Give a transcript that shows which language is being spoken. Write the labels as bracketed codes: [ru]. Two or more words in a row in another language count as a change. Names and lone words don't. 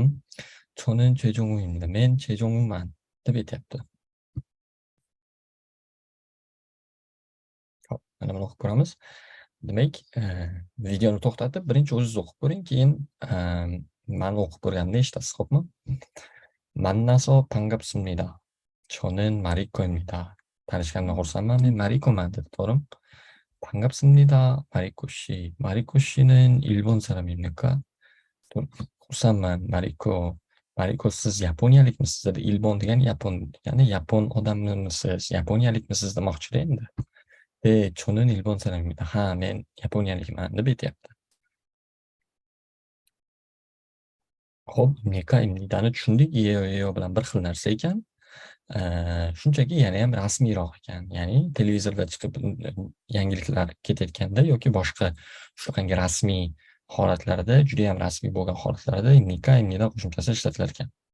[ko] Chonin Chejong'u입니다. [uz] Men Chejong'uman deb aytyapti. Hop, mana buni o'qib ko'ramiz. Demak, videoni to'xtatib, birinchi o'zingiz o'qib ko'ring, keyin mani o'qib ko'rganimni eshitasiz, xo'pmi? [ko] 만나서 반갑습니다. 저는 마리코입니다. [uz] tanishgandan xursandman, men Marikoman dedi, to'g'rimi? [ko] 반갑습니다, 마리코 씨. 마리코 씨는 일본 사람입니까? [uz] xursandman, Mariko. Mariko, siz yaponiyalikmisiz dedi. Ilbon degani yapon degani, yapon odamimisiz, yaponiyalikmisiz demoqchi-da endi. [ko] 저는 일본 사람입니다. [uz] Ha, men yaponiyalikman deb aytyapti. Xo'p, imnika, imnidani tushundik. Iyeyo, yeyo bilan bir xil narsa ekan. Shunchaki yana ham rasmiyroq ekan. Ya'ni televizorda chiqib yangiliklar ketayotganda yoki boshqa shunaqangi rasmiy holatlarda, juda ham rasmiy bo'lgan holatlarda imnika, imnida qo'shimchasi ishlatilar ekan.